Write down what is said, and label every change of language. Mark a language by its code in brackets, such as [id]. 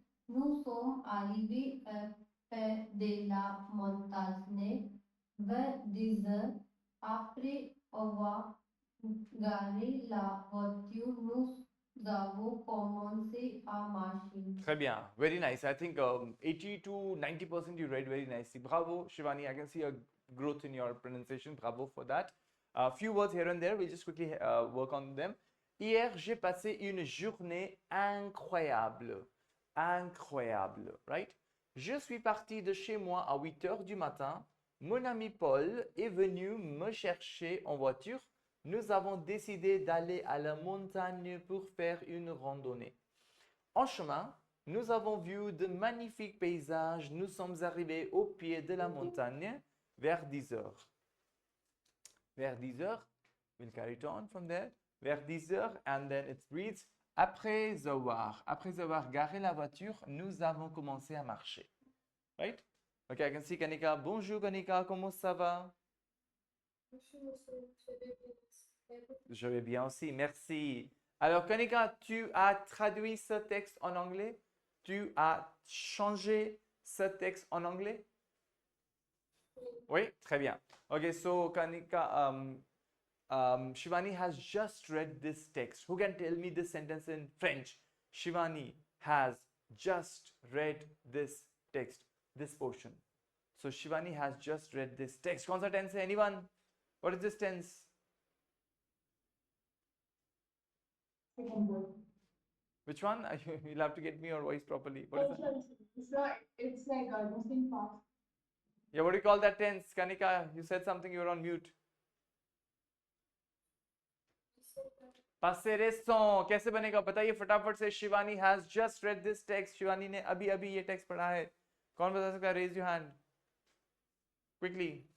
[fr] Nous sommes arrivés à pied de la montagne vers 10 heures. Après avoir garé la voiture, nous avons commencé à marcher. Très bien. [en] Very nice. I think 80 to 90% you read very nicely. Bravo, Shivani. I can see a growth in your pronunciation. Bravo for that. A few words here and there. We'll just quickly work on them. [fr] Hier, j'ai passé une journée incroyable. Incroyable, right? Je suis parti de chez moi à 8 heures du matin. Mon ami Paul est venu me chercher en voiture. Nous avons décidé d'aller à la montagne pour faire une randonnée. En chemin, nous avons vu de magnifiques paysages. Nous sommes arrivés au pied de la montagne vers 10 heures. Vers 10 heures, [en] we'll carry it on from there. [fr] Vers 10 heures, [en] and then it reads, [fr] après avoir garé la voiture, nous avons commencé à marcher. [en] Right? Okay, I can see Kanika. [fr] Bonjour Kanika, comment ça va? Je vais bien aussi, merci. Alors Kanika, tu as traduit ce texte en anglais? Tu as changé ce texte en anglais? Oui, très bien. [en] Okay, so Kanika, Shivani has just read this text. Who can tell me this sentence in French? Shivani has just read this text, this portion. So Shivani has just read this text. [hi] कौन सा tense है? [en] Anyone? What is this tense? Second word. Which one? You'll have to get me your voice properly. What is it? It's like almost in past. Yeah, what do you call that tense? Kanika, you said something, you were on mute. [hi] Passé récent कैसे बनेगा बताइए फटाफट से. [en] Shivani has just read this text. [hi] Shivani ने अभी अभी ये text पढ़ा है. कौन बता सकता है? [en] Raise your hand quickly.